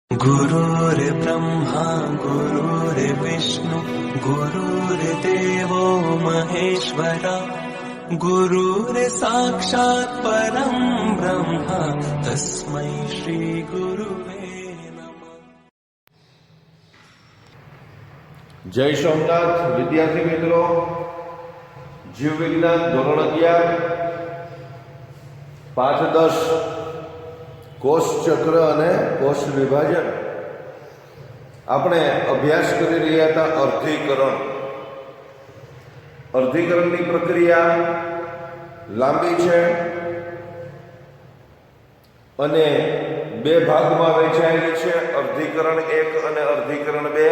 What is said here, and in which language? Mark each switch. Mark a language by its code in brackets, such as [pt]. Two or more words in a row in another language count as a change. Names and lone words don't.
[sa] गुरुर्ब्रह्मा गुरुर्विष्णु गुरुर्देवो महेश्वरा गुरुर्साक्षात् परं ब्रह्म तस्मै श्री गुरुवे नमः। [gu] જય સોમનાથ વિદ્યાર્થી મિત્રો, જીવ વિજ્ઞાન ધોરણ 11 પાઠ 10 કોષ ચક્ર અને કોષ વિભાજન આપણે અભ્યાસ કરી રહ્યા હતા। અર્ધીકરણની પ્રક્રિયા લાંબી છે અને બે ભાગમાં વહેંચાયેલી છે, અર્ધીકરણ 1 અને અર્ધીકરણ 2।